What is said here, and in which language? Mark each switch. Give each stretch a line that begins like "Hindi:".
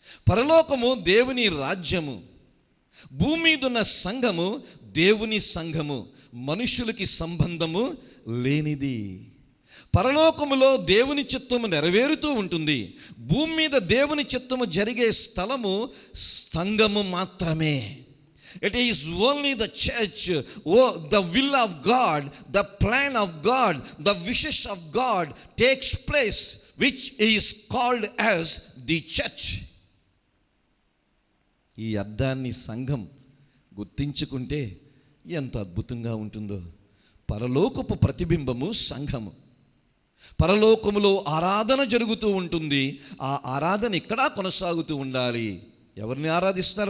Telugu: పరలోకము దేవుని రాజ్యము, భూమి మీద ఉన్న సంఘము దేవుని సంఘము, మనుషులకి సంబంధము లేనిది. పరలోకములో దేవుని చిత్తము నెరవేరుతూ ఉంటుంది. భూమి మీద దేవుని చిత్తము జరిగే స్థలము సంఘము మాత్రమే.
English: It is only the church, the will of God, the plan of God, the wishes of God takes place, which is called as the church.
Telugu: ఈ అర్థాన్ని సంఘం గుర్తించుకుంటే ఎంత అద్భుతంగా ఉంటుందో. పరలోకపు ప్రతిబింబము సంఘము. పరలోకములో ఆరాధన జరుగుతూ ఉంటుంది. ఆ ఆరాధన ఇక్కడ కొనసాగుతూ ఉండాలి. ఎవరిని ఆరాధిస్తారు?